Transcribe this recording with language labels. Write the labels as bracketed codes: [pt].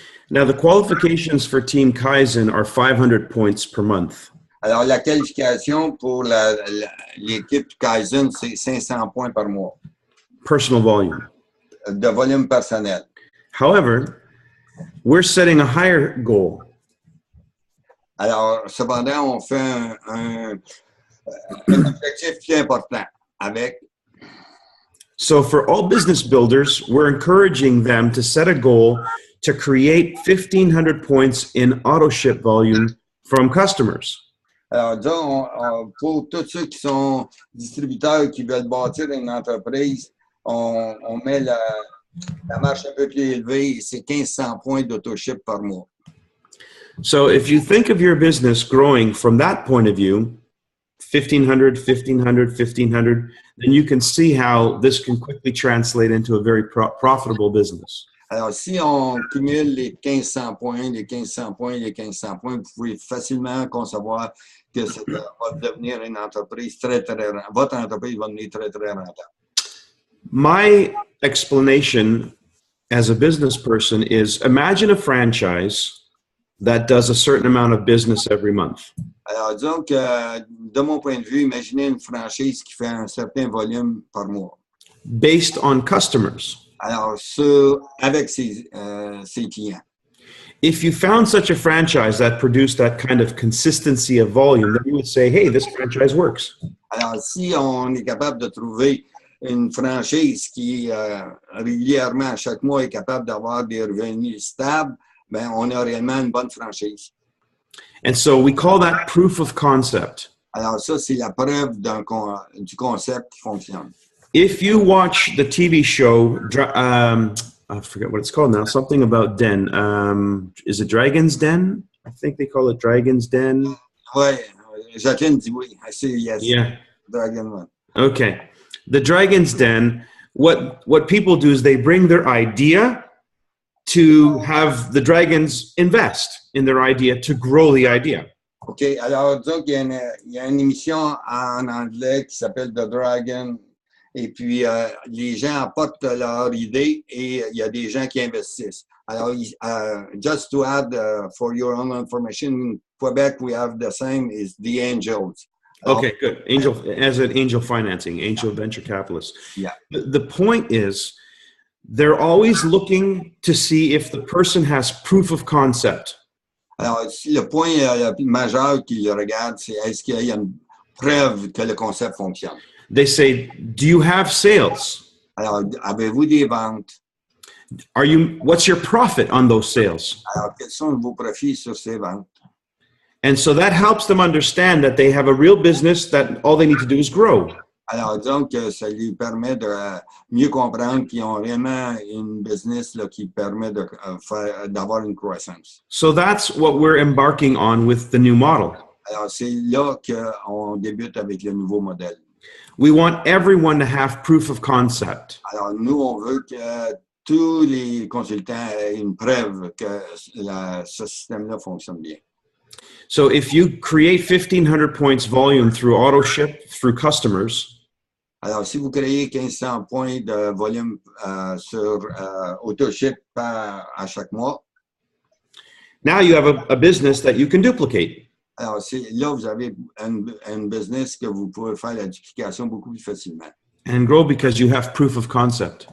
[en] Now, the qualifications for Team Kaizen are 500 points per month. [fr] Alors, la qualification pour l'équipe Kaizen, c'est 500 points par mois. [en] Personal volume. [fr] De volume personnel. [en] However, we're setting a higher goal. [fr] Alors, cependant, on fait un objectif plus important avec. [en] So for all business builders, we're encouraging them to set a goal to create 1,500 points in auto ship volume from customers. [fr] Alors, disons, pour tous ceux qui sont distributeurs qui veulent bâtir une entreprise, on met la marche un peu plus élevée, c'est 1,500 points d'AutoShip par mois. [en] So if you think of your business growing from that point of view, 1,500, 1,500, 1,500, then you can see how this can quickly translate into a very profitable business. [fr] Alors, si on cumule les 1,500 points, les 1,500 points, les 1,500 points, vous pouvez facilement concevoir que ça va devenir une entreprise votre entreprise va devenir très, très rentable. [en] My explanation as a business person is imagine a franchise that does a certain amount of business every month. [fr] Alors, disons que, de mon point de vue, imaginez une franchise qui fait un certain volume par mois. [en] Based on customers. [fr] Alors, avec ses clients. [en] If you found such a franchise that produced that kind of consistency of volume, then you would say, hey, this franchise works. [fr] Alors, si on est capable de trouver une franchise qui, régulièrement, chaque mois, est capable d'avoir des revenus stables, ben, on a réellement une bonne franchise. [en] And so we call that proof of concept. [fr] Alors, ça, c'est la preuve du concept qui fonctionne. [en] If you watch the TV show, I forget what it's called now, something about Den. Is it Dragon's Den? I think they call it Dragon's Den. [fr] Oui, Jacqueline dit oui. [en] I say yes. Yeah. Dragon one. Okay. The Dragon's Den, what people do is they bring their idea to have the dragons invest in their idea to grow the idea. OK. [fr] Alors, disons qu'il y a une émission en anglais qui s'appelle The Dragon. Et puis, les gens apportent leur idée et il y a des gens qui investissent. [en] Alors, just to add for your own information, in Quebec, we have the same is the Angels. Okay, good. Angel financing, angel venture capitalists. Yeah. The point is, they're always looking to see if the person has proof of concept. [fr] Alors, le point majeur qu'ils regardent, c'est est-ce qu'il y a une preuve que le concept fonctionne. [en] They say, do you have sales? [fr] Alors, avez-vous des ventes? [en] What's your profit on those sales? [fr] Alors, quels sont vos profits sur ces ventes? [en] And so that helps them understand that they have a real business that all they need to do is grow. [fr] Alors, disons que ça lui permet de mieux comprendre qu'ils ont vraiment une business là, qui permet de d'avoir une croissance. [en] So that's what we're embarking on with the new model. [fr] Alors, c'est là qu'on débute avec le nouveau modèle. [en] We want everyone to have proof of concept. [fr] Alors, nous, on veut que tous les consultants aient une preuve que ce système-là fonctionne bien. [en] So if you create 1,500 points volume through auto ship through customers, [fr] alors, si vous créez 1500 points de volume sur AutoShip à chaque mois, [en] now you have a business that you can duplicate. [fr] alors là, vous avez un business que vous pouvez faire la duplication beaucoup plus facilement. [en] And grow because you have proof of concept.